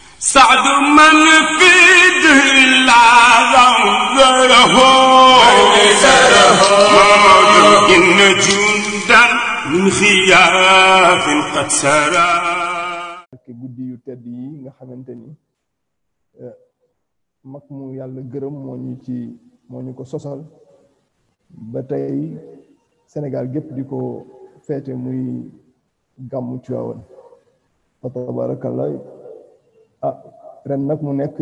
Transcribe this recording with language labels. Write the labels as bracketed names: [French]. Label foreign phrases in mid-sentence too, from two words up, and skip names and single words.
[Arabic] سعد من في دهر ذره إن جندا من خياف قد سرى [Wolof] guddi yu tedd yi nga xamante ni mag mu yàlla gërëm moo ñu ko sosal ba tey Sénégal gépp di ko feete muy gàmmu Tiwaawan fa tabarakallah ren nag mu nekk